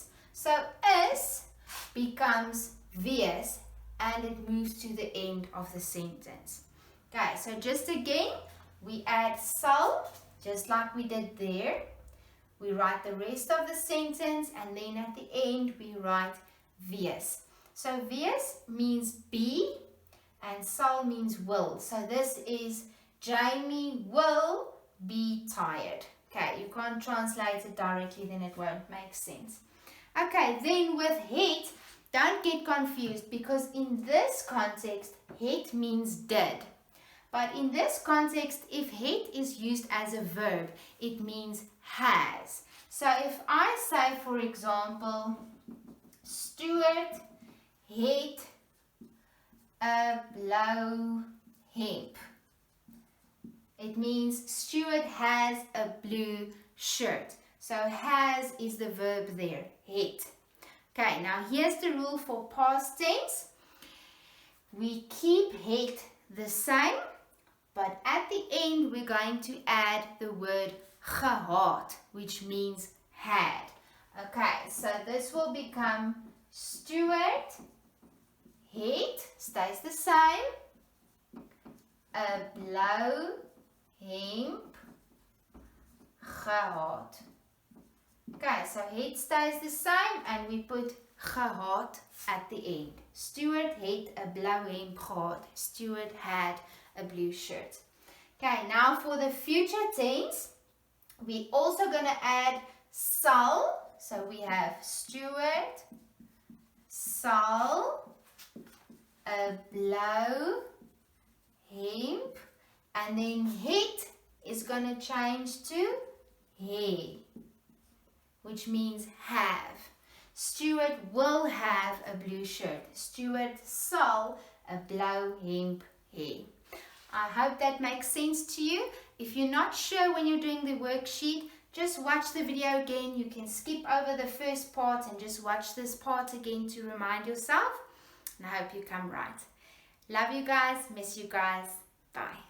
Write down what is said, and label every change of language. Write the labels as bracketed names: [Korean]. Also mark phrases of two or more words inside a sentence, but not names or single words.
[English] So is becomes wees and it moves to the end of the sentence. Okay, so just again, we add sal, just like we did there. We write the rest of the sentence and then at the end we write wees. So wees means be and sal means will. So this is Jamie will be tired. Okay, you can't translate it directly, then it won't make sense. Okay, then with het, don't get confused because in this context, het means did. But in this context, if het is used as a verb, it means has. So if I say, for example, [Afrikaans] Stuart het 'n blou hemp. [English] It means Stuart has a blue shirt. So has is the verb there, het. Okay, now here's the rule for past tense. we keep het the same, but at the end we're going to add the word gehad, which means had. Okay, so this will become Stuart het, stays the same, [Afrikaans] 'n blou hemp gehad. [English] Okay, so het stays the same and we put gehad at the end. [Afrikaans] Stuart het 'n blou hemp gehad. [English] Stuart had a blue shirt. Okay, now for the future tense, we're also going to add sal. So we have [Afrikaans] Stuart sal 'n blou hemp, [English] and then het is going to change to he, which means have. Stuart will have a blue shirt. [Afrikaans] Stuart sal 'n blou hemp hê. [English] I hope that makes sense to you. If you're not sure when you're doing the worksheet, just watch the video again. You can skip over the first part and just watch this part again to remind yourself. And I hope you come right. Love you guys. Miss you guys. Bye.